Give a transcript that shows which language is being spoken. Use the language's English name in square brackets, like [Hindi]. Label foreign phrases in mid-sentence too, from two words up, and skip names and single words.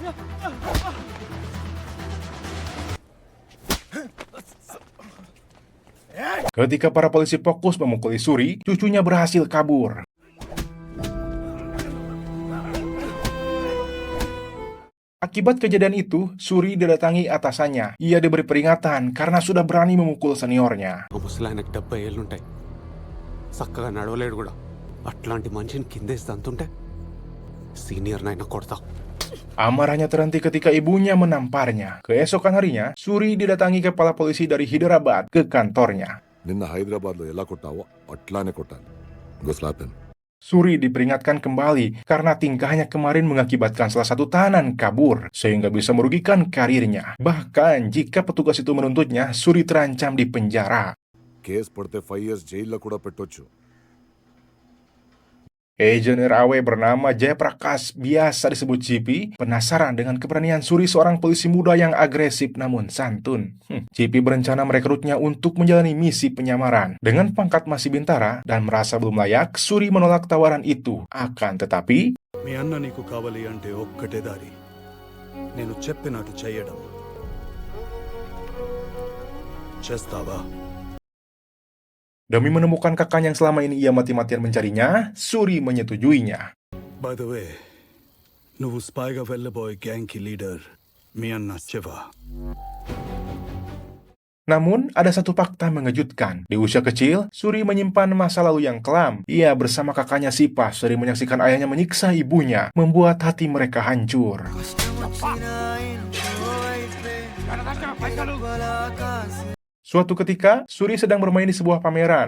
[Indonesian] Ketika para polisi fokus memukuli Suri, cucunya berhasil kabur. Akibat kejadian itu, Suri didatangi atasannya. Ia diberi peringatan karena sudah berani memukul seniornya. [Telugu] ముసలాయనకు 70 ఏళ్ళుంటాయి చక్కగా నడవలేడు కూడా అట్లాంటి మనిషిని కిందేస్తుంటే సీనియర్ నైనా కొడతా. [Indonesian] Amarahnya terhenti ketika ibunya menamparnya. Keesokan harinya, Suri didatangi kepala polisi dari Hyderabad ke kantornya. [Telugu] నిన్న హైదరాబాద్లో ఎలా కొట్టావో అట్లానే కొట్టాలి. ఇంకో స్లాప్. [Indonesian] Suri diperingatkan kembali karena tingkahnya kemarin mengakibatkan salah satu tahanan kabur, sehingga bisa merugikan karirnya. Bahkan jika petugas itu menuntutnya, Suri terancam di penjara. [Telugu] కేసు పడితే 5 years జైల్లో కూడా పెట్టొచ్చు. [Indonesian] Agent RAW bernama Jayaprakash, biasa disebut JP, penasaran dengan keberanian Suri, seorang polisi muda yang agresif namun santun. JP berencana merekrutnya untuk menjalani misi penyamaran. Dengan pangkat masih bintara dan merasa belum layak, Suri menolak tawaran itu. Akan tetapi, [Telugu] మీ అన్న నీకు కావాలి అంటే ఒక్కటే దారి, నేను చెప్పినట్టు చేయడం. చేస్తావా? [Indonesian] demi menemukan kakaknya yang selama ini ia mati-matian mencarinya, Suri menyetujuinya. [English] by the way, [Telugu] నువ్వు స్పైగా వెళ్ళబోయే గ్యాంగ్కి లీడర్ మీ అన్న శివ. [Indonesian] Namun, ada satu fakta mengejutkan. Di usia kecil, Suri menyimpan masa lalu yang kelam. Ia bersama kakaknya Sipa sering menyaksikan ayahnya menyiksa ibunya, membuat hati mereka hancur. Suatu ketika, Suri sedang bermain di sebuah pameran.